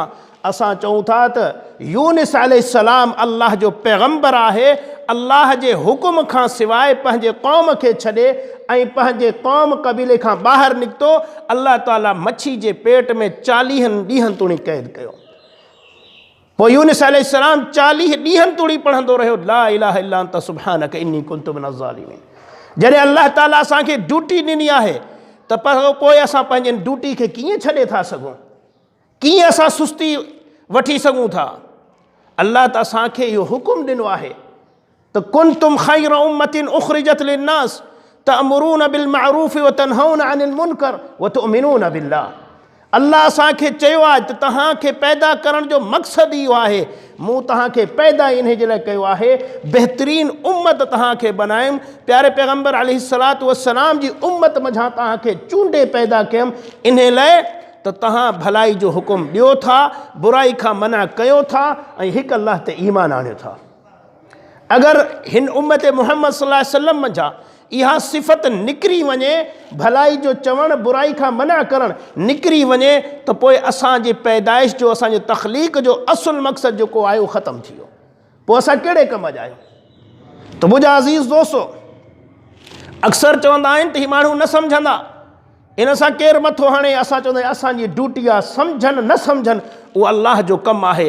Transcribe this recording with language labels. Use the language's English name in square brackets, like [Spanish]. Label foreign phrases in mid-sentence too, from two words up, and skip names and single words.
[Sindhi] असां चऊं था त यूनिस अलैहिस्सलाम अल्लाह जो पैगम्बर आहे, अल्लाह जे हुकुम खां सवाइ पंहिंजे क़ौम खे छॾे ऐं पंहिंजे क़ौम क़बीले खां ॿाहिरि निकितो, अल्लाह ताला मच्छी जे पेट में 40 ॾींहंनि ताईं क़ैद कयो। पोइ यूनिस अलैहिस्सलाम 40 ॾींहंनि ताईं पढ़ंदो रहियो [Arabic] لا إله إلا أنت سبحانك إني كنت من الظالمين. [Sindhi] जॾहिं अल्लाह ताला असांखे ड्यूटी ॾिनी आहे त पोइ असां पंहिंजे ड्यूटी खे कीअं छॾे था सघूं, कीअं असां सुस्ती वठी सघूं था? अल्लाह त असांखे इहो हुकुम ॾिनो आहे त [Arabic] كنتم خير أمة أخرجت للناس تأمرون بالمعروف وتنهون عن المنكر وتؤمنون بالله. [Sindhi] अल्लाह असांखे चयो आहे त तव्हांखे पैदा करण जो मक़सदु इहो आहे, मूं तव्हांखे पैदा इन जे लाइ कयो आहे बहितरीन उम्मत तव्हांखे बनायुमि, प्यारे पैगम्बर [Arabic] عليه الصلاة والسلام [Sindhi] जी उम्मत मंझां तव्हांखे चूंडे पैदा कयुमि, इन लाइ त तव्हां भलाई जो हुकुम ॾियो था, बुराई खां मना कयो था ऐं हिकु अल्लाह ते ईमान आणियो था। अगरि हिन उम्मत मुहम्मद [Arabic] صلى الله عليه وسلم [Sindhi] मंझां इहा सिफ़त निकिरी वञे, भलाई जो चवणु बुराई खां मना करणु निकिरी वञे, त पोइ असांजी पैदाइश जो, असांजे तख़लीक़ जो असुलु मक़सदु जेको आहे उहो ख़तमु थी वियो। पोइ असां कहिड़े कम जा आहियूं? त मुंहिंजा अज़ीज़ दोस्तो, अक्सर चवंदा आहिनि त हीअ माण्हू न सम्झंदा, इन सां केरु मथो हणे, असां चवंदा आहियूं असांजी ड्यूटी आहे, सम्झनि न सम्झनि उहो अल्लाह जो कमु आहे।